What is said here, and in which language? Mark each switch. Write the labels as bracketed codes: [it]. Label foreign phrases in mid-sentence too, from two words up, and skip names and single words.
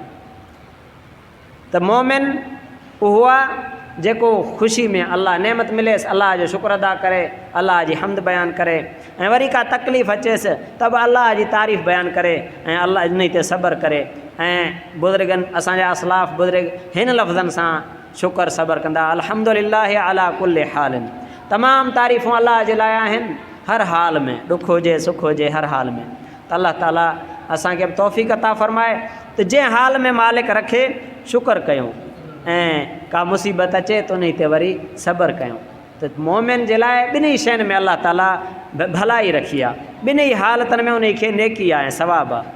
[sd] त मोमिन उहो आहे जेको ख़ुशी में अल्लाह नेमत मिलेसि अल्लाह जो शुक्र अदा करे, अल्लाह जी हमद बयानु करे, ऐं वरी का तकलीफ़ अचेसि त बि अल्लाह जी तारीफ़ बयानु करे ऐं अल्लाह इन ते सब्र करे। ऐं बुज़ुर्गनि असांजा असलाफ़ बुज़ुर्ग हिन लफ़्ज़नि सां शुक्र सब्र कंदा, [ar] الحمد لله على كل حال, [sd] तमामु तारीफ़ूं अल्लाह जे लाइ आहिनि हर हाल में, ॾुख हुजे सुख हुजे हर हाल में। त अल्लाह ताला असांखे बि तौफ़ीक़ अता फ़रमाए त जंहिं हाल में मालिक रखे शुक्र कयूं ऐं का मुसीबत अचे त उन ते वरी सब्र कयूं। त मोमिन जे लाइ ॿिन्ही शयुनि में अल्लाह ताला भलाई रखी आहे, ॿिन्ही हालतुनि में उन खे नेकी आहे ऐं सवाबु आहे।